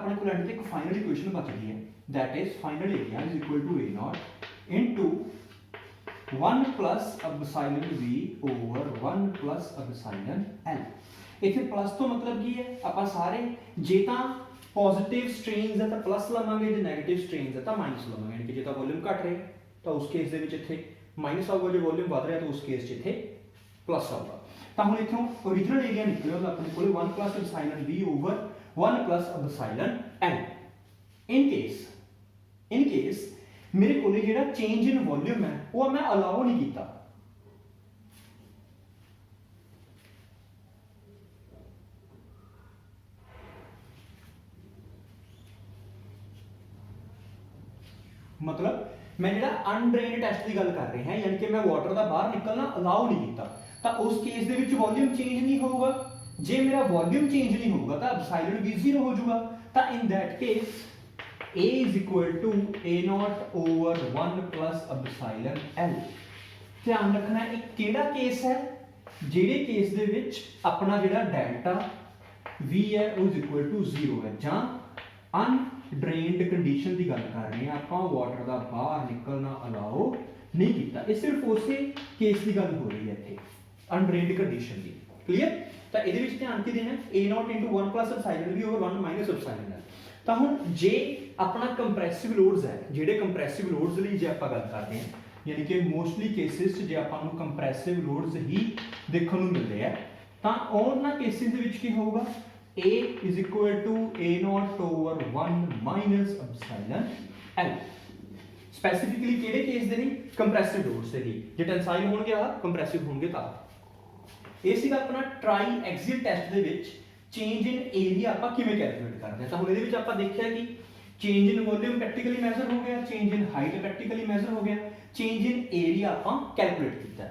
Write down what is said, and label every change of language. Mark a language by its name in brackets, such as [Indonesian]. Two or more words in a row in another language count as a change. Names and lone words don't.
[Punjabi] ਆਪਣੇ ਕੋਲ ਐਂਡ ਤੇ ਇੱਕ ਫਾਈਨਲ ਇਕੁਏਸ਼ਨ ਬਚਦੀ ਹੈ, [English] that is final area is equal to a0 into 1 plus epsilon v over 1 plus epsilon l। [Punjabi] ਇੱਥੇ ਪਲੱਸ ਤੋਂ ਮਤਲਬ ਕੀ ਹੈ, ਆਪਾਂ ਸਾਰੇ ਜੇ ਤਾਂ [English] positive strains [Punjabi] ਹੈ ਤਾਂ ਪਲੱਸ ਲਵਾਂਗੇ, ਜੇ [English] negative strains [Punjabi] ਹੈ ਤਾਂ ਮਾਈਨਸ ਲਵਾਂਗੇ। ਯਾਨੀ ਕਿ ਜੇ ਤਾਂ ਵੋਲਿਊਮ ਘਟ ਰਿਹਾ ਤਾਂ ਉਸ ਕੇਸ ਦੇ ਵਿੱਚ ਇੱਥੇ ਮਾਈਨਸ ਆਊਗਾ, ਜੇ ਵੋਲਿਊਮ ਵਧ ਰਿਹਾ ਤਾਂ ਉਸ ਕੇਸ 'ਚ ਇੱਥੇ ਪਲੱਸ ਆਊਗਾ। ਤਾਂ ਹੁਣ ਇੱਥੋਂ [English] original area [Punjabi] ਨਿਕਲਿਆ ਆਪਣੇ ਕੋਲੇ [English] 1 plus epsilon v over 1 plus epsilon l। in case [Punjabi] ਮੇਰੇ ਕੋਲੇ ਜਿਹੜਾ [English] change in volume [Punjabi] ਹੈ ਉਹ ਮੈਂ ਅਲਾਉ ਨਹੀਂ ਕੀਤਾ, [Hindi] मतलब मैं [Punjabi] ਜਿਹੜਾ [English] undrained test [Punjabi] ਦੀ ਗੱਲ ਕਰ ਰਿਹਾ ਹਾਂ, ਯਾਨੀ ਕਿ ਮੈਂ ਵਾਟਰ ਦਾ ਬਾਹਰ ਨਿਕਲਣਾ ਅਲਾਉ ਨਹੀਂ ਕੀਤਾ, ਤਾਂ ਉਸ ਕੇਸ ਦੇ ਵਿੱਚ [English] volume change [Punjabi] ਨਹੀਂ ਹੋਊਗਾ। ਜੇ ਮੇਰਾ [English] volume change [Punjabi] ਨਹੀਂ ਹੋਊਗਾ ਤਾਂ ਐਪਸਾਈਲਨ v 0 ਹੋ ਜਾਊਗਾ। [English] ਤਾਂ in that case a is equal to a0 over 1 plus epsilon l। [Punjabi] ਧਿਆਨ ਰੱਖਣਾ ਇਹ ਕਿਹੜਾ ਕੇਸ ਹੈ, ਜਿਹੜੇ ਕੇਸ ਦੇ ਵਿੱਚ ਆਪਣਾ ਜਿਹੜਾ ਡੈਲਟਾ v ਹੈ ਉਹ [English] is equal to 0 [Punjabi] ਹੈ ਜਾਂ [English] undrained condition [Punjabi] ਦੀ ਗੱਲ ਕਰ ਰਹੇ ਹਾਂ ਆਪਾਂ, ਵਾਟਰ ਦਾ ਬਾਹਰ ਨਿਕਲਣਾ ਅਲਾਉ ਨਹੀਂ ਕੀਤਾ। ਇਹ ਸਿਰਫ ਉਸੇ ਕੇਸ ਦੀ ਗੱਲ ਹੋ ਰਹੀ ਹੈ ਇੱਥੇ, [English] undrained condition [Punjabi] ਦੀ। ਕਲੀਅਰ। ਤਾਂ ਇਹਦੇ ਵਿੱਚ ਧਿਆਨ ਕੀ ਦੇਣਾ, [English] a0 into 1 plus epsilon v over 1 minus epsilon l। [Punjabi] ਤਾਂ ਹੁਣ ਜੇ ਆਪਣਾ [English] compressive loads [Punjabi] ਹੈ, ਜਿਹੜੇ [English] compressive loads [Punjabi] ਲਈ ਜੇ ਆਪਾਂ ਗੱਲ ਕਰਦੇ ਹਾਂ, ਯਾਨੀ ਕਿ [English] mostly cases [Punjabi] 'ਚ ਜੇ ਆਪਾਂ ਨੂੰ [English] compressive loads [Punjabi] ਹੀ ਦੇਖਣ ਨੂੰ ਮਿਲਦੇ ਆ, ਤਾਂ ਉਹਨਾਂ ਕੇਸਿਸ ਦੇ ਵਿੱਚ ਕੀ ਹੋਊਗਾ [English] A is equal to A naught over 1 minus epsilon L। [Punjabi] ਸਪੈਸੀਫਿਕਲੀ ਕਿਹੜੇ ਕੇਸ ਦੇ ਨੇ? [English] compressive loads [Punjabi] ਦੇ ਲਈ। ਜੇ ਟੈਂਸਾਈਲ ਹੋਣਗੇ ਆ ਕੰਪਰੈਸਿਵ ਹੋਣਗੇ ਤਾਂ ਇਹ ਸੀਗਾ ਆਪਣਾ [English] triaxial test [Punjabi] ਦੇ ਵਿੱਚ [English] change in area [Punjabi] ਆਪਾਂ ਕਿਵੇਂ ਕੈਲਕੂਲੇਟ ਕਰਦੇ ਹਾਂ। ਤਾਂ ਹੁਣ ਇਹਦੇ ਵਿੱਚ ਆਪਾਂ ਦੇਖਿਆ ਕਿ [English] change in volume practically measure [Punjabi] ਹੋ ਗਿਆ, [English] change in height practically measure [Punjabi] ਹੋ ਗਿਆ, [English] change in area [Punjabi] ਆਪਾਂ ਕੈਲਕੂਲੇਟ ਕੀਤਾ।